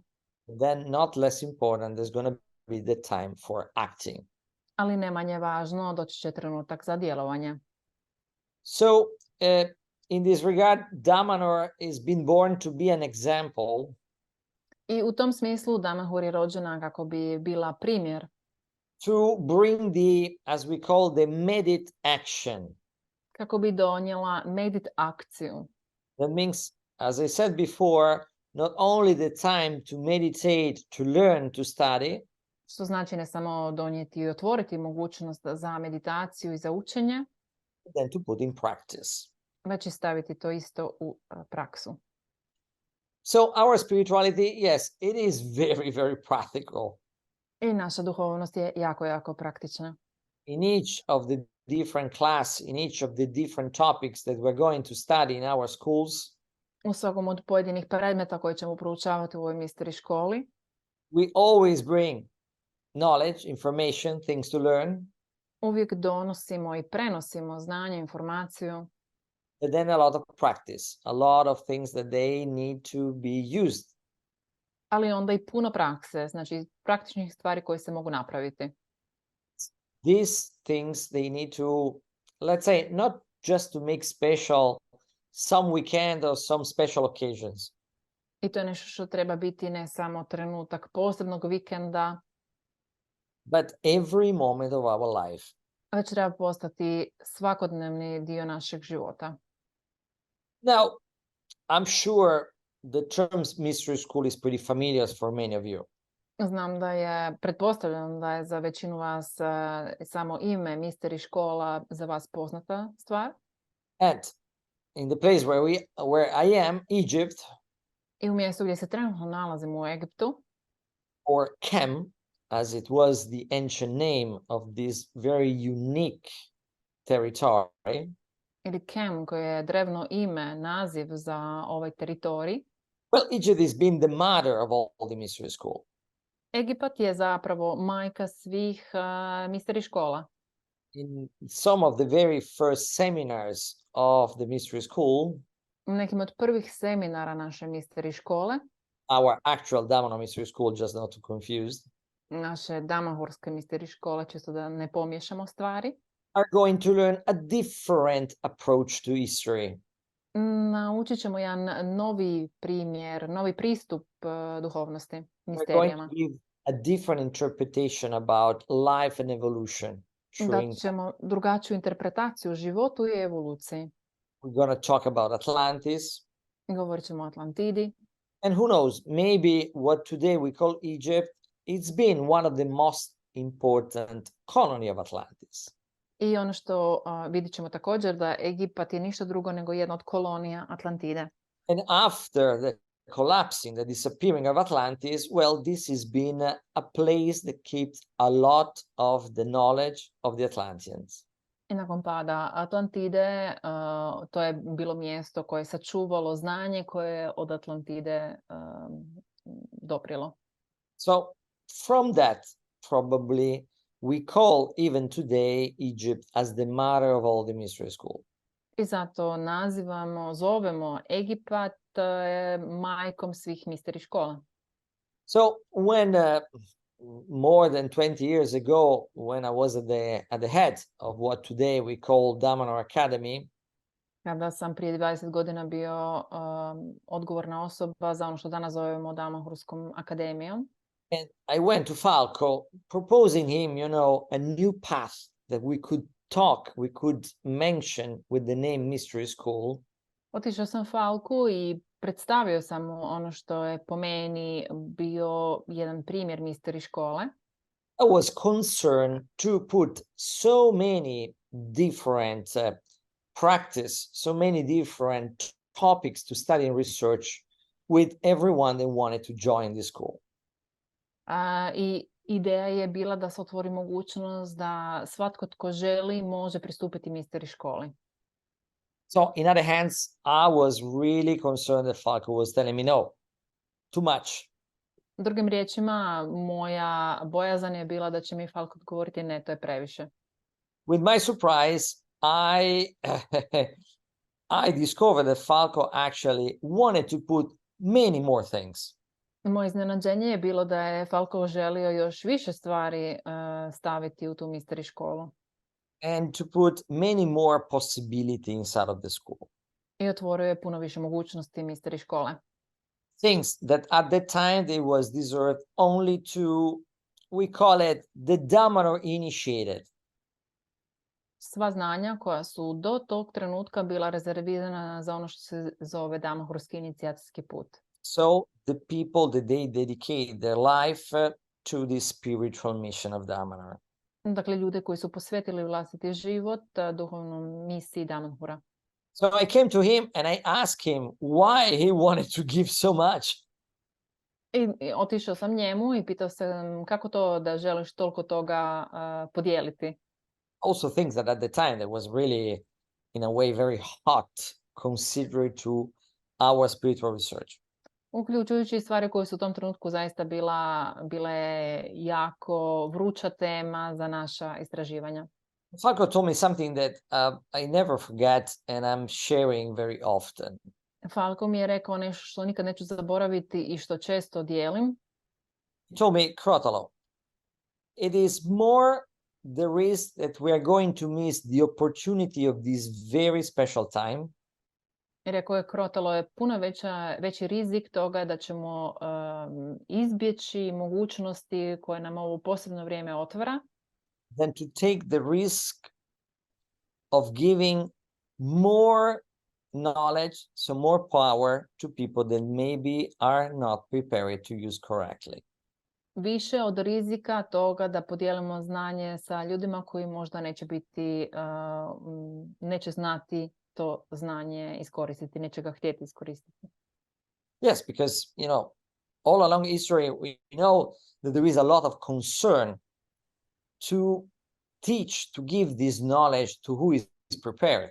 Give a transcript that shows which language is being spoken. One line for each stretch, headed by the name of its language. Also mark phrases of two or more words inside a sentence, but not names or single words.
English: Then, not less important, there's going to be the time for acting.
Croatian: Ali ne manje važno, doći će trenutak za djelovanje.
English: So, in this regard, Damanhur is been born to be an example.
Croatian: I u tom smislu Damanhur je rođena kako bi bila primjer.
English: To bring the, as we call, the medit action.
Croatian: Kako bi donijela medit akciju.
English: That means, as I said before, not only the time to meditate, to learn, to study.
Croatian: Što znači ne samo donijeti i otvoriti mogućnost za meditaciju i za učenje,
English: then to put in practice.
Croatian: već i staviti to isto u praksu.
English: So our spirituality, yes, it is very, very practical.
Croatian: I naša duhovnost je jako, jako praktična.
English: In each of the different class, in each of the different topics that we're going to study in our schools,
Croatian: U svakom od pojedinih predmeta koje ćemo proučavati u ovoj misteri školi,
English: we always bring knowledge, information, things to learn,
Croatian: uvijek donosimo i prenosimo znanje, informaciju,
English: but then a lot of practice, a lot of things that they need to be used.
Croatian: ali onda i puno prakse, znači praktičnih stvari koje se mogu napraviti.
English: These things they need to, let's say, not just to make special some weekend or some special occasions.
Croatian: I to je nešto što treba biti ne samo trenutak posebnog vikenda,
English: But every moment of our life.
Croatian: već treba postati svakodnevni dio našeg života.
English: Now, I'm sure the term mystery school is pretty familiar for many of you.
Croatian: Znam da je, pretpostavljam da je za većinu vas samo ime misteri škola za vas poznata stvar.
English: And in the place where I am, Egypt,
Croatian: I u mjestu gdje se trenutno nalazim u Egiptu,
English: or Kem, as it was the ancient name of this very unique territory.
Croatian: ili Kem, koje je drevno ime, naziv za ovaj teritorij.
English: Well, Egypt has been the mother of all the mystery school.
Croatian: Egipat je zapravo majka svih misteri škola.
English: In some of the very first seminars of the mystery school,
Croatian: U nekim od prvih seminara naše misteri škole,
English: our actual Damanhur mystery school, just not to confuse,
Croatian: naše Damanhurske misteri škole, čisto da ne pomiješamo stvari,
English: are going to learn a different approach to history.
Croatian: naučit ćemo jedan novi primjer, novi pristup duhovnosti,
English: We're going
Croatian: misterijama.
English: to give a different interpretation about life and evolution.
Croatian: Dat ćemo drugačiju interpretaciju životu i evoluciji.
English: We're going to talk about Atlantis.
Croatian: Govorit ćemo o Atlantidi.
English: And who knows, maybe what today we call Egypt, it's been one of the most important colony of Atlantis.
Croatian: I ono što vidit ćemo također da Egipat je ništa drugo nego jedna od kolonija Atlantide.
English: And after the collapsing, the disappearing of Atlantis, well, this has been a place that keeps a lot of the knowledge of the Atlanteans.
Croatian: I nakon pada Atlantide, to je bilo mjesto koje je sačuvalo znanje koje je od Atlantide doprilo.
English: So from that, probably we call even today Egypt as the mother of all the mystery school.
Croatian: I zato zovemo Egipat majkom svih misteri škola.
English: So when more than 20 years ago, when I was at the head of what today we call Damanhur Academy,
Croatian: Kada sam prije 20 godina bio odgovorna osoba za ono što danas zovemo Damanhurskom akademijom.
English: and I went to Falco proposing him, a new path that we could mention with the name Mystery School.
Croatian: Otišao sam Falku i predstavio sam mu ono što je po meni bio jedan primjer misteri škole.
English: I was concerned to put so many different practice, so many different topics to study and research with everyone that wanted to join the school.
Croatian: I ideja je bila da se otvori mogućnost da svatko tko želi može pristupiti misteri školi.
English: So in other hands, I was really concerned that Falco was telling me, no, too much.
Croatian: Drugim riječima, moja bojazan je bila da će mi Falco odgovoriti ne, to je previše.
English: With my surprise, I discovered that Falco actually wanted to put many more things.
Croatian: Moje iznenađenje je bilo da je Falco želio još više stvari staviti u tu misteri školu.
English: And to put many more possibilities inside of the school.
Croatian: I otvorio je puno više mogućnosti misteri škole.
English: Things that at that time they was reserved only to, we call it the Damaro initiated.
Croatian: Sva znanja koja su do tog trenutka bila rezervirana za ono što se zove Damahurski inicijacijski put.
English: So the people that they dedicate their life to this spiritual mission of Damara.
Croatian: Dakle, ljude koji su posvetili vlastiti život duhovnom misiji Damanhura.
English: So I came to him and I asked him why he wanted to give so much.
Croatian: I otišao sam njemu i pitao sam kako to da želiš toliko toga podijeliti.
English: Also things that at the time that was really in a way very hot considered to our spiritual research.
Croatian: Uključujući stvari koje su u tom trenutku zaista bile jako vruća tema za naša istraživanja.
English: Falco told me something that I never forget and I'm sharing very often.
Croatian: Falco mi je rekao nešto što nikad neću zaboraviti i što često dijelim.
English: He told me, Crotalo, it is more the risk that we are going to miss the opportunity of this very special time.
Croatian: Rekao je, Crotalo, je puno veći rizik toga da ćemo izbjeći mogućnosti koje nam ovo posebno vrijeme otvara,
English: than to take the risk of giving more knowledge, so more power to people that maybe are not prepared to use correctly.
Croatian: Više od rizika toga da podijelimo znanje sa ljudima koji možda neće znati to znanje iskoristiti, neće ga htjeti iskoristiti.
English: Yes, because, all along history, we know that there is a lot of concern to teach, to give this knowledge to who is prepared.